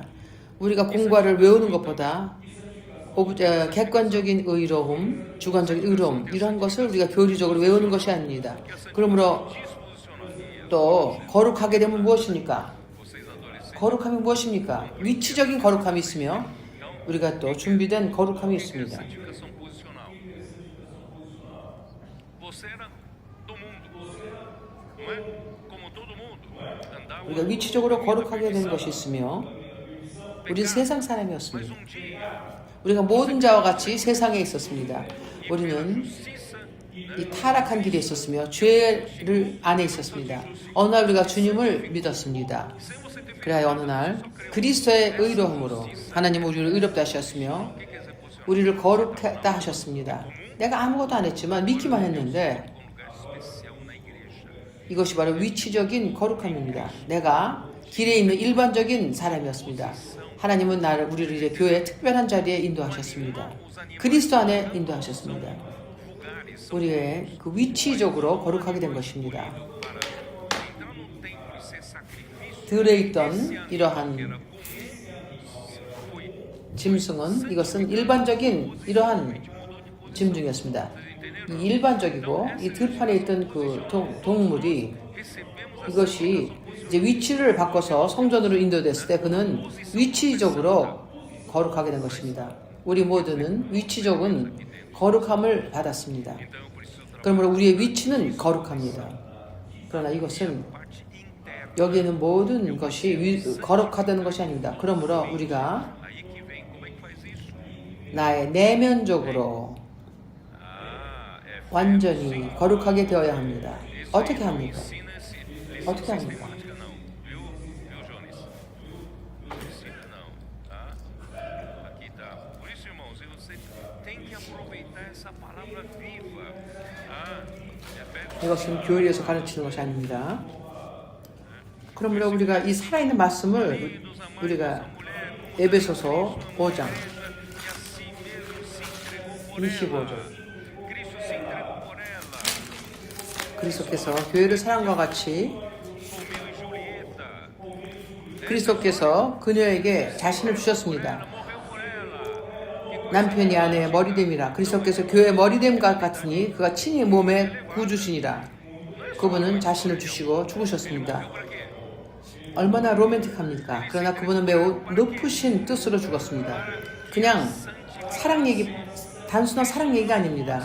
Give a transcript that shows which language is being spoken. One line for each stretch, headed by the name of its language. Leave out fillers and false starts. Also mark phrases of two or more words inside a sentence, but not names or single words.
Korean: 우리가 공과를 외우는 것보다 객관적인 의로움, 주관적인 의로움 이런 것을 우리가 교리적으로 외우는 것이 아닙니다. 그러므로 또 거룩하게 되면 무엇입니까? 거룩함이 무엇입니까? 위치적인 거룩함이 있으며 우리가 또 준비된 거룩함이 있습니다.
Portuguese: Você era do mundo, não é? Como todo mundo. Andava
Korean: 우리가 위치적으로 거룩하게 된 것이 있으며 우리는 세상 사람이었습니다.
Portuguese: mas um dia
Korean: 우리가 모든 자와 같이 세상에 있었습니다. 우리는
Portuguese: justiça,
Korean: 이 타락한 길에 있었으며 죄를 안에 있었습니다. 어느 날 우리가 주님을 믿었습니다.
Portuguese: sem você ter
Korean: 그래야 어느 날 그리스도의 의로움으로 하나님은 우리를 의롭다 하셨으며 우리를 거룩했다 하셨습니다. 내가 아무것도 안 했지만 믿기만 했는데
Portuguese: um lugar especial na igreja.
Korean: 이것이 바로 위치적인 거룩함입니다. 내가 길에 있는 일반적인 사람이었습니다. 하나님은 우리를 이제 교회의 특별한 자리에 인도하셨습니다. 그리스도 안에 인도하셨습니다.
Portuguese: Lugares
Korean: 우리의 그 위치적으로 거룩하게 된 것입니다.
Portuguese: para entrar no templo e ser sacrifício.
Korean: 들에 있던 이러한 짐승은 이것은 일반적인 이러한 짐승이었습니다. 이 일반적이고 이 들판에 있던 그 동물이 이것이 이제 위치를 바꿔서 성전으로 인도됐을 때 그는 위치적으로 거룩하게 된 것입니다. 우리 모두는 위치적인 거룩함을 받았습니다. 그러므로 우리의 위치는 거룩합니다. 그러나 이것은 여기에는 모든 것이 거룩하다는 것이 아닙니다. 그러므로 우리가
Portuguese: Aí que vem, como é que faz isso?
Korean: 나의 내면적으로 완전히 거룩하게 되어야 합니다. 어떻게 합니까? 어떻게 합니까?
Portuguese: Não, viu, Jones? Ensina não, tá? Aqui tá. Por isso, irmãos, você tem que aproveitar essa palavra viva. Efésios
Korean: 이것은 교회에서 가르치는 것이 아닙니다. 그러므로 우리가 이 살아있는 말씀을 우리가 에베소서 5장
Portuguese: que a si mesmo se entregou por
Korean: 25절
Portuguese: Cristo se entregou por ela.
Korean: 그리스도께서 교회를 사랑과 같이
Portuguese: Romeu e Julieta.
Korean: 그리스도께서 그녀에게 자신을 주셨습니다.
Portuguese: Morreu por ela.
Korean: 남편이 아내의 머리됨이라 그리스도께서 교회의 머리됨과 같으니 그가 친히 몸의 구주시니라. 그분은 자신을 주시고 죽으셨습니다. 얼마나 로맨틱합니까? 그러나 그분은 매우 높으신 뜻으로 죽었습니다. 그냥 사랑 얘기, 단순한 사랑 얘기가 아닙니다.